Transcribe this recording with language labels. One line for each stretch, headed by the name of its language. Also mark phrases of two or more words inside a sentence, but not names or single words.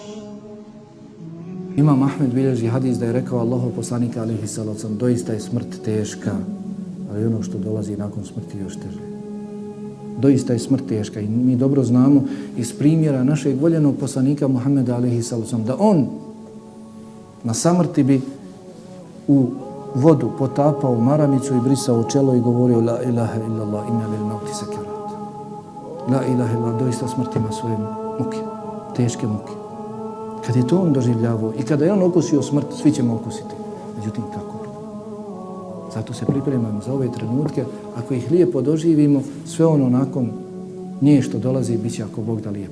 Bosnian: Imam Ahmed bilježi hadis da je rekao Allahov poslanik
Arabic: عليه الصلاة والسلام:
Bosnian: doista je smrt teška, ali ono što dolazi nakon smrti još teže. Doista je smrt teška i mi dobro znamo iz primjera našeg voljenog poslanika Muhameda
Arabic: عليه الصلاة والسلام
Bosnian: da on na samrti bi u vodu potapao maramicu i brisao čelo i govorio:
Arabic: لا إله إلا الله إن للموت سكرات. لا إله إلا الله,
Bosnian: doista smrt ima svoje muke, teške muke. Kad je to on doživljavao i kada je on okusio smrt, svi ćemo okusiti. Međutim, kako? Zato se pripremamo za ove trenutke. Ako ih lijepo doživimo, sve ono nakon nje što dolazi bit će, ako Bog da, lijepo.